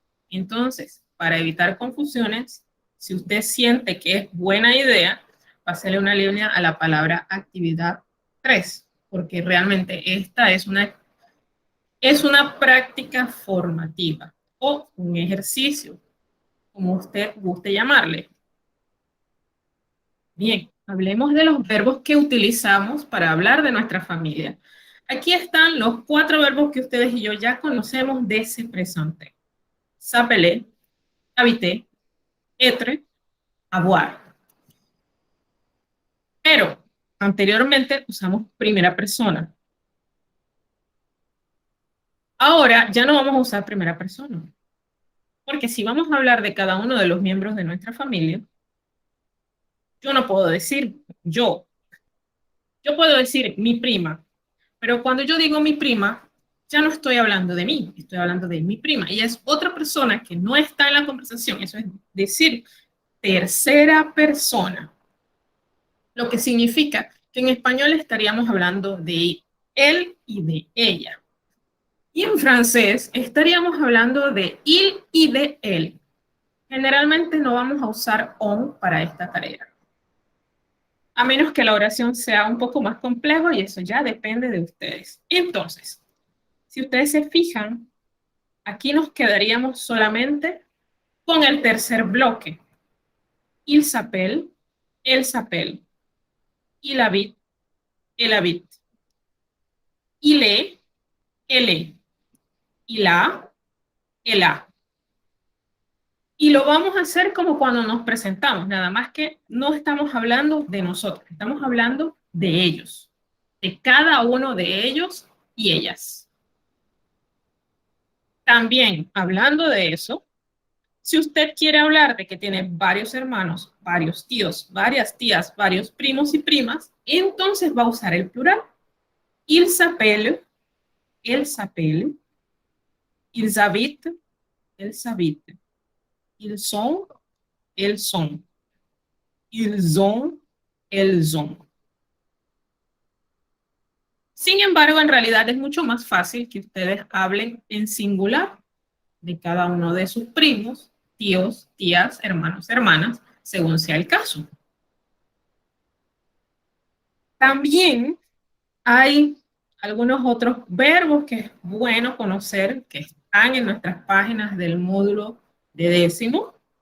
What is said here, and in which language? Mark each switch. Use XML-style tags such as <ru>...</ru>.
<es>Entonces, para evitar confusiones, si usted siente que es buena idea, pásele una línea a la palabra actividad 3, porque realmente esta es una práctica formativa o un ejercicio, como usted guste llamarle. Bien, hablemos de los verbos que utilizamos para hablar de nuestra familia. Aquí están los 4 verbos que ustedes y yo ya conocemos de ese presente.</es> <fr>S'appeler, habiter, être, avoir.</fr> <es>Pero anteriormente usamos primera persona. Ahora ya no vamos a usar primera persona. Porque si vamos a hablar de cada uno de los miembros de nuestra familia, yo no puedo decir yo. Yo puedo decir mi prima, pero cuando yo digo mi prima, ya no estoy hablando de mí, estoy hablando de mi prima. Y es otra persona que no está en la conversación. Eso es decir, tercera persona. Lo que significa que en español estaríamos hablando de él y de ella. Y en francés estaríamos hablando de il y de él. Generalmente no vamos a usar on para esta tarea, a menos que la oración sea un poco más complejo y eso ya depende de ustedes. Entonces, si ustedes se fijan, aquí nos quedaríamos solamente con el tercer bloque.</es> <fr>Il s'appelle, elle s'appelle. Il habite, elle habite. Il est, elle est. Il a, elle a.</fr> <es>Y lo vamos a hacer como cuando nos presentamos, nada más que no estamos hablando de nosotros, estamos hablando de ellos, de cada uno de ellos y ellas. También, hablando de eso, si usted quiere hablar de que tiene varios hermanos, varios tíos, varias tías, varios primos y primas, entonces va a usar el plural.</es> <fr>Il s'appelle, elle s'appelle, ils habitent, elles habitent, ils sont, elles sont, ils ont, elles ont.</fr> <es>Sin embargo, en realidad es mucho más fácil que ustedes hablen en singular de cada uno de sus primos, tíos, tías, hermanos, hermanas, según sea el caso. También hay algunos otros verbos que es bueno conocer, que están en nuestras páginas del módulo de décimo.</es>